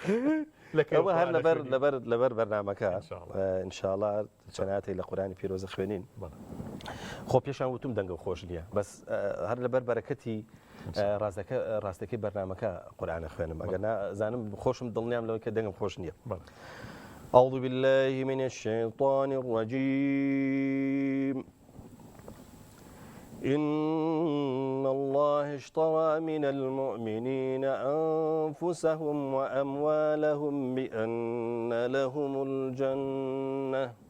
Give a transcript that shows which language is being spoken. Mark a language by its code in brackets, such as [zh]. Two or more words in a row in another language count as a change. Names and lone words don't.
[ckb] ئەوە هەر لەبەر بەرنامەکە ئینشاءڵڵا چەناتی لە قورآانی پیرۆزە خوێنین خۆ پێشان وتم دەنگە خۆش نییە بەس هەر لەبەر بەرەکەتی ڕاستەکەی بەرنامەکە قورآانە خوێنم ئەگەر زانم خۆشم دڵنیام لەوەی کە دەنگم خۆش نییە [ar] أعوذ بالله من الشيطان الرجيم إن الله اشترى من المؤمنين أنفسهم وأموالهم بأن لهم الجنة